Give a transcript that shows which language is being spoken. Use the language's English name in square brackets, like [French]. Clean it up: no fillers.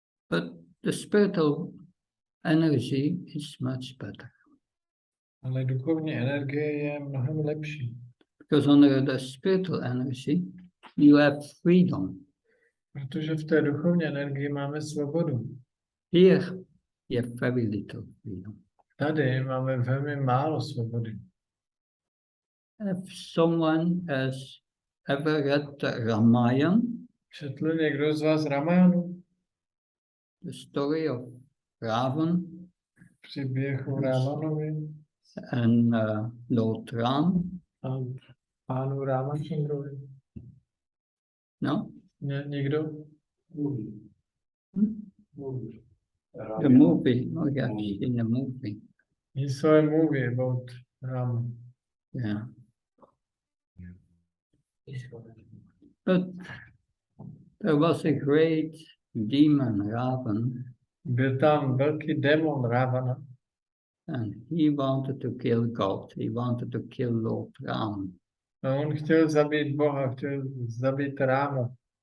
[English] But the spiritual energy is much better. [Czech] Ale duchovní energie je mnohem lepší. [English] Because under the spiritual energy, you have freedom. [Czech] Protože v té duchovní energii máme svobodu. [English] Here, you have very little freedom. [Czech] Tady máme velmi málo svobody. [English] If someone has ever read the Ramayana, [Czech] četl někdo z vás Ramayanu? [English] The story of Ravan, [Czech] příběh o Ravanovi [English] and Lord Ram. [Czech] A pánu Ramachandrovi. [English] No? [Czech] Někdo? [English] The movie. Oh, yeah, in the movie. He saw a movie about Rama. Yeah. But there was a great demon, Ravan, [Czech] Byl tam velký démon Ravana. [English] and he wanted to kill God. He wanted to kill Lord Ram. [Czech] A on chtěl zabít Boha, chtěl zabít Ráma.